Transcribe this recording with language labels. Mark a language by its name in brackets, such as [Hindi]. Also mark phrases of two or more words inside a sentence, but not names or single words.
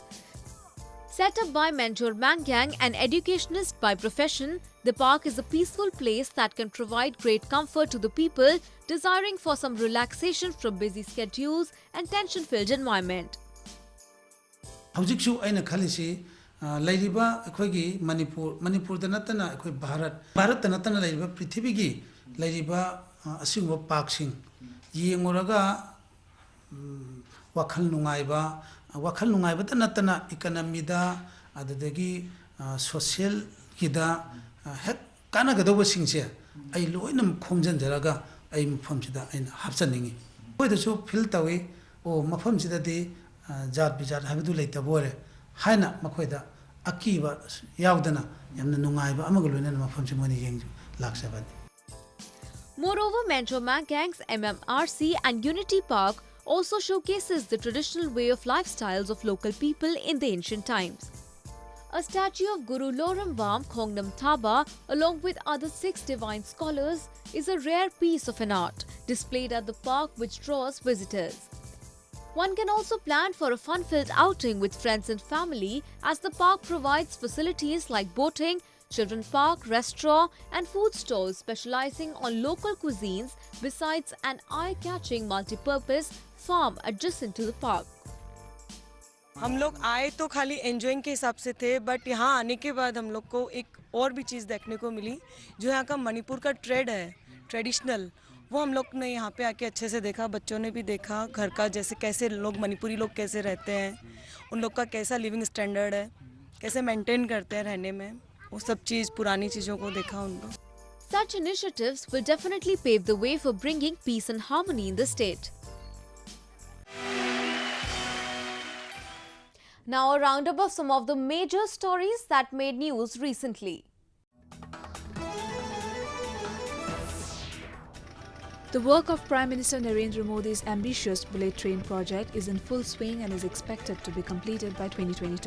[English] Set up by Mentor Mangyang, an educationist by profession, the park is a peaceful place that can provide great comfort to the people desiring for some relaxation from busy schedules and tension-filled environment. [Manipuri] Manipur da natana Bharat da natana Prithivigi Lariba ꯑꯁꯤꯒꯨꯝꯕ ꯄꯥꯛꯁꯤꯡ ꯌꯦꯡꯉꯨꯔꯒ ꯋꯥꯈꯜ ꯅꯨꯡꯉꯥꯏꯕꯇ ꯅꯠꯇꯅ ꯏꯀꯣꯅꯣꯃꯤꯗ ꯑꯗꯨꯗꯒꯤ ꯁꯣꯁꯤꯌꯦꯜꯒꯤꯗ ꯍꯦꯛ ꯀꯥꯟꯅꯒꯗꯧꯕꯁꯤꯡꯁꯦ ꯑꯩ ꯂꯣꯏꯅꯃꯛ ꯈꯣꯝꯖꯤꯟꯖꯔꯒ ꯑꯩ ꯃꯐꯝꯁꯤꯗ ꯑꯩꯅ ꯍꯥꯞꯆꯅꯤꯡꯉꯤ ꯑꯩꯈꯣꯏꯗꯁꯨ ꯐꯤꯜ ꯇꯧꯏ ꯃꯐꯝꯁꯤꯗꯗꯤ ꯖꯥꯠ ꯕꯤꯖꯥꯠ ꯍꯥꯏꯕꯗꯨ ꯂꯩꯇꯕ ꯑꯣꯏꯔꯦ ꯍꯥꯏꯅ ꯃꯈꯣꯏꯗ ꯑꯀꯤꯕ ꯌꯥꯎꯗꯅ ꯌꯥꯝꯅ ꯅꯨꯡꯉꯥꯏꯕ ꯑꯃꯒ ꯂꯣꯏꯅꯅ ꯃꯐꯝꯁꯤ ꯃꯣꯏꯅ ꯂꯥꯛꯆꯕꯅꯤ. [English] Moreover, Metro Mangangs, MMRC and Unity Park also showcases the traditional way of lifestyles of local people in the ancient times. A statue of Guru Loramvam Khongnam Thaba, along with other 6 divine scholars, is a rare piece of an art displayed at the park which draws visitors. One can also plan for a fun-filled outing with friends and family as the park provides facilities like boating, children park, restaurant and food stalls specializing on local cuisines besides an eye-catching multi-purpose farm adjacent to the park. [Hindi] हम लोग आए तो खाली एंजॉइंग के हिसाब से थे बट यहाँ आने के बाद हम लोग को एक और भी चीज़ देखने को मिली जो यहाँ का मणिपुर का ट्रेड है ट्रेडिशनल वो हम लोग ने यहाँ पे आके अच्छे से देखा बच्चों ने भी देखा घर का जैसे कैसे लोग मणिपुरी लोग कैसे रहते हैं उन लोग का कैसा [English] living standard [Hindi] है कैसे मेंटेन करते हैं रहने में वो सब चीज़ पुरानी चीज़ों को देखा उन लोग. [English] Such initiatives will definitely pave the way for bringing peace and harmony in the state. Now a roundup of some of the major stories that made news recently. The work of Prime Minister Narendra Modi's ambitious bullet train project is in full swing and is expected to be completed by 2022.